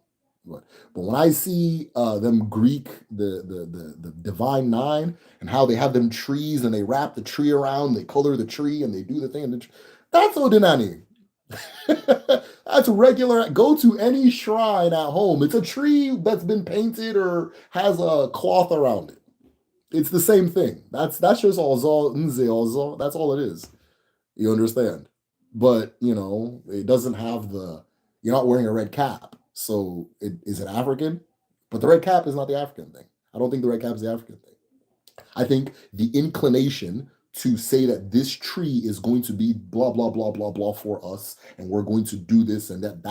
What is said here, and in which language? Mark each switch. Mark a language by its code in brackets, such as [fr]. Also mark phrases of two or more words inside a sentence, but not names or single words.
[en] But when I see them Greek, the divine nine, and how they have them trees and they wrap the tree around, they color the tree and they do the thing, that's Odinani. That's regular. Go to any shrine at home. It's a tree that's been painted or has a cloth around it. It's the same thing. That's just [ig] ozo, nze ozo. [en] That's all it is. You understand? But it doesn't have the. You're not wearing a red cap, so is it African? But the red cap is not the African thing. I don't think the red cap is the African thing. I think the inclination to say that this tree is going to be blah blah blah blah blah for us, and we're going to do this and that.